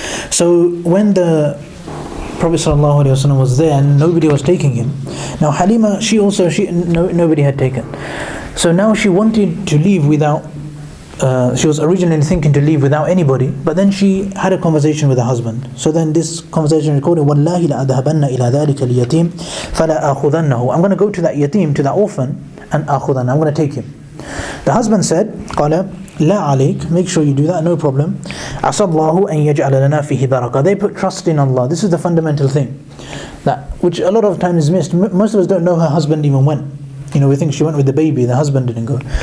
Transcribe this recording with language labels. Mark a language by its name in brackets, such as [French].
[English] So when the Prophet ﷺ was there and nobody was taking him. Now Halima, nobody had taken. So now she wanted to leave without, she was originally thinking to leave without anybody, but then she had a conversation with her husband. So then this conversation recorded, [Arabic] وَاللَّهِ لَأَذْهَبَنَّ إِلَى ذَلِكَ الْيَتِيمِ فَلَا أَخُذَنَّهُ. [English] I'm going to go to that yatim, to that orphan, and أَخُذَنَّ, I'm going to take him. The husband said, [Arabic] قَالَ لَا عَلَيْكَ, [English] make sure you do that, no problem. [Arabic] عَسَى اللَّهُ أَن يَجْعَلَ لَنَا فِيهِ بَرَكَةً. [English] They put trust in Allah. This is the fundamental thing, that which a lot of times is missed. Most of us don't know her husband even went. We think she went with the baby, the husband didn't go.